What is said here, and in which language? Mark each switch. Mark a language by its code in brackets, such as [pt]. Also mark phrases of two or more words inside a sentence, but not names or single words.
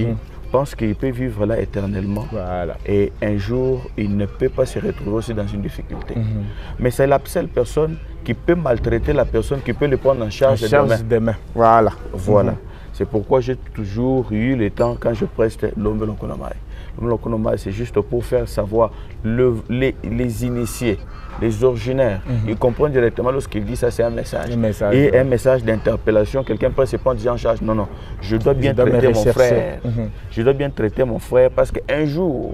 [fr] pense qu'il peut vivre là éternellement. Voilà. Et un jour, il ne peut pas se retrouver aussi dans une difficulté. Mais c'est la seule personne qui peut maltraiter la personne, qui peut le prendre en charge demain. Voilà. Voilà. C'est pourquoi j'ai toujours eu le temps, quand je preste l'Ombe Lokonomai. L'Ombe Lokonomai, c'est juste pour faire savoir les initiés, les originaires. Ils comprennent directement lorsqu'il dit ça, c'est un message. Et un message d'interpellation, quelqu'un peut se prendre en charge. Non, non, je dois bien traiter mon frère. Je dois bien traiter mon frère parce qu'un jour,